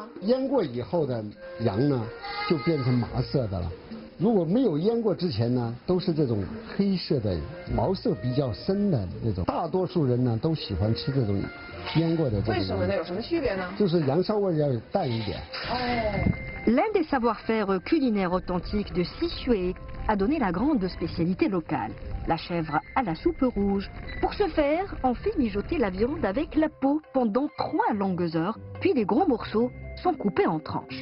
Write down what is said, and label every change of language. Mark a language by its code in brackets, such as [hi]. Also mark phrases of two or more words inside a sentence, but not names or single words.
[zh] 腌过以后的羊呢，就变成麻色的了。如果没有腌过之前呢，都是这种黑色的，毛色比较深的那种。大多数人呢都喜欢吃这种腌过的这种。为什么呢？有什么区别呢？就是羊骚味要淡一点。 [fr] L'un des savoir-faire culinaires authentiques de Sichuan a donné la grande spécialité locale, la chèvre à la soupe rouge. Pour ce faire, on fait mijoter la viande avec la peau pendant 3 longues heures, puis les gros morceaux sont coupés en tranches.